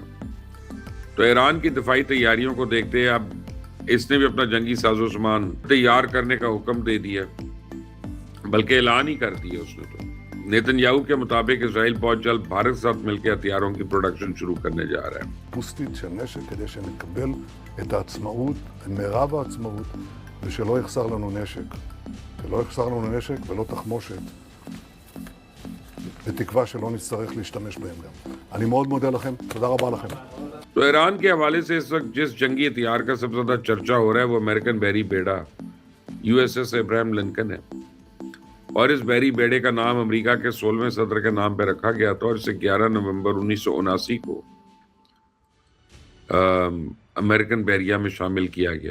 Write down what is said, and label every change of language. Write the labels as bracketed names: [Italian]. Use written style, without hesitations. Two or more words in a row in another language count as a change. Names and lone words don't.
[Hindi] तो ईरान की दफाई तैयारियों को देखते अब इसने भी अपना जंगी साजो सामान तैयार करने का हुक्म दे दिया, बल्कि ऐलान ही कर दिया उसने। तो नेतन्याहू के मुताबिक इजराइल बहुत जल्द भारत के साथ मिलकर हथियारों की प्रोडक्शन शुरू करने जा रहा है। [Hebrew] פוסטית של נשק כדי שנקבל את העצמאות, את מירב העצמאות, ושלא יחסר לנו נשק. שלא יחסר לנו נשק ולא תחמושת, בתקווה שלא נצטרך להשתמש בהם גם. אני מאוד מודה לכם, תודה רבה לכם. [Hindi] तो ईरान के हवाले से इस वक्त जिस जंगी हथियार का सबसे ज्यादा चर्चा हो रहा है वो अमेरिकन बैरी बेड़ा USS अब्राहम लिंकन है और इस बैरी बेड़े का नाम अमेरिका के 16वें सदर के नाम पर रखा गया था और इसे 11 नवंबर 1979 को अमेरिकन बैरिया में शामिल किया गया।